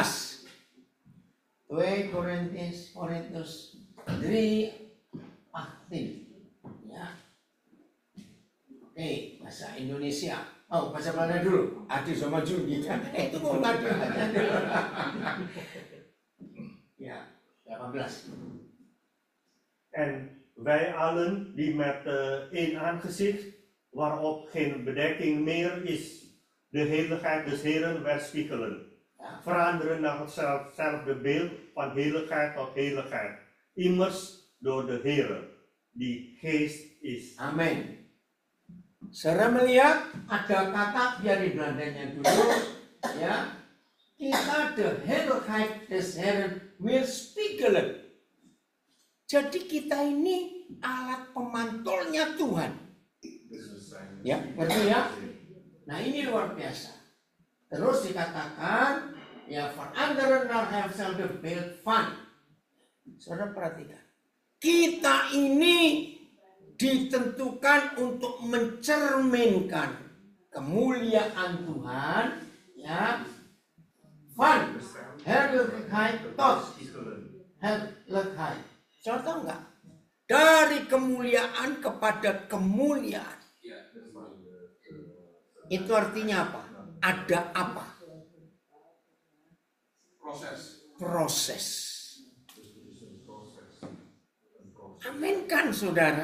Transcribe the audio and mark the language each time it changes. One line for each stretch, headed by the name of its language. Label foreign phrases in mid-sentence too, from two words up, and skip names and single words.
Indonesian: 2 Korintus 3 aktif. Ya. Oke, bahasa Indonesia. Oh, bahasa Belanda dulu. Adi sama Juni kan. Itu mau ngadu aja dulu. Ya, 18.
Dutch: En wij allen die met één aangezicht, waarop geen bedekking meer is, de heiligheid des Heren weerspiegelen. Veranderen naar hetzelfde beeld van heiligheid tot heiligheid. Immers door de Heren, die geest is.
Indonesian: Amin. Saudara melihat ada kata biar di Belandanya dulu ya.
Dutch: Kita de heiligheid des Heren weerspiegelen.
Indonesian: Jadi kita ini alat pemantulnya Tuhan. Ya, ngerti ya? Nah, ini luar biasa. Terus dikatakan ya
Dutch: veranderen naar hetzelfde beeld van.
Indonesian: Saudara perhatikan. Kita ini ditentukan untuk mencerminkan kemuliaan Tuhan ya
Dutch: van heerlijkheid tot heerlijkheid.
Indonesian: Contoh enggak? Dari kemuliaan kepada kemuliaan. Itu artinya apa? Ada apa? Proses. Amin kan saudara?